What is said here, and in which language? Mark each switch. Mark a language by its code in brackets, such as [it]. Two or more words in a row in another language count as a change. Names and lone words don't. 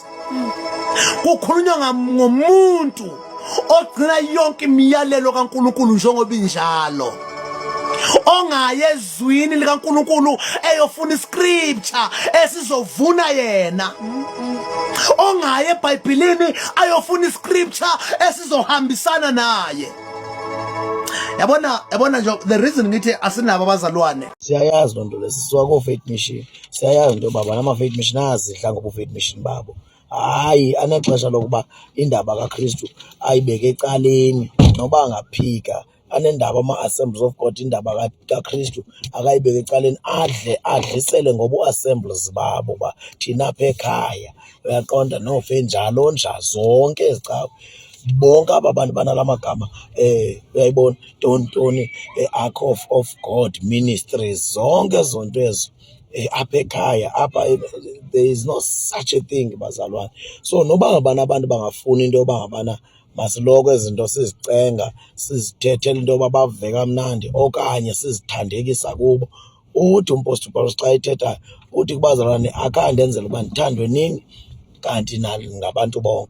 [zu] Kukhulunywa ngomuntu ogcina yonke imiyalelo kaNkulunkulu njengoba injalo, ongaye ezwini likaNkulunkulu eyofuna iscripture esizovuna yena, ongaye eBhayibhelini ayofuna iscripture esizohambisana naye. Yabona nje [en] the reason [zu] ngithi asinabo abazalwane, [xh] siyayazi loo nto le, sisuka koo-faith mission, siyayazi into yoba nama- [en] faith mission [xh] azidla ngobu- [en] faith mission [xh] babo. Hayi, anexesha lokuba indaba kaKristu ayibeke ecaleni noba angaphika, anendaba ama-Assemblies of God, indaba kaKristu akayibeke ecaleni, adlisele ngobu-assemblies babo ba thina apha ekhaya, uyaqonda, nofe njalo zonke ezicawe. Bonke aba bantu banala magama uyayibona tontoni Ark of God Ministries, zonke ezo nto ezo apha ekhaya apha, [en] there is no such a thing bazalwane. [xh] So noba ngabana abantu bangafuni into yoba ngabana masiloko izinto sizicenga, sizithethela into yoba bave kamnandi okanye sizithandekisa kubo. Uthi uMpostile Paulus xa ethethayo uthi kubazalwane, akhange ndenzele uba ndithandwe nini kanti ngabantu bonke.